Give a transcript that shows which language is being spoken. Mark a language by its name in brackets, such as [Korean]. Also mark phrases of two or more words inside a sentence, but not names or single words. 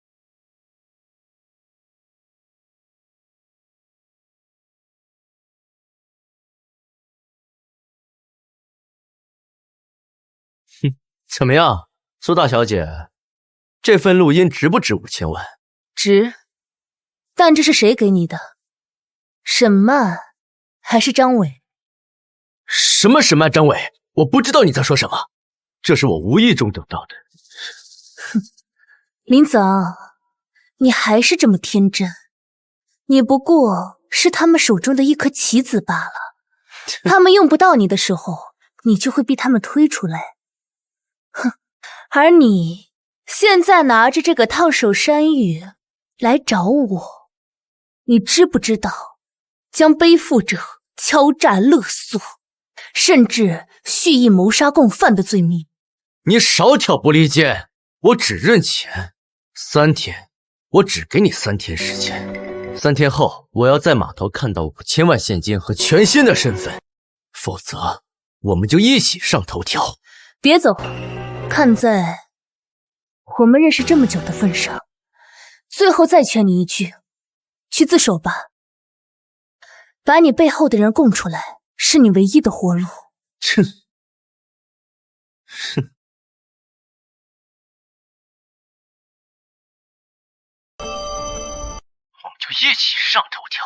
[Chinese] 哼，怎麼樣，蘇大小姐，這份錄音值不值5000萬？值，但這是誰給你的？沈曼還是張偉？什麼沈曼張偉？我不知道你在說什麼，這是我無意中得到的。哼，林子昂，你還是這麼天真，你不過是他們手中的一顆棋子罷了。他們用不到你的時候，你就會逼他們推出來。哼，而你現在拿着這個燙手山芋來找我，你知不知道將背負着敲詐勒索，甚至蓄意謀殺共犯的罪名？你少挑撥離間，我只認錢。3天，我只給你3天時間。3天後，我要在碼頭看到5000萬現金和全新的身份，否則我們就一起上頭條。別走，看在我們認識這麼久的份上，最後再勸你一句，去自首吧。把你背後的人供出来，是你唯一的活路。哼，我们就一起上头条。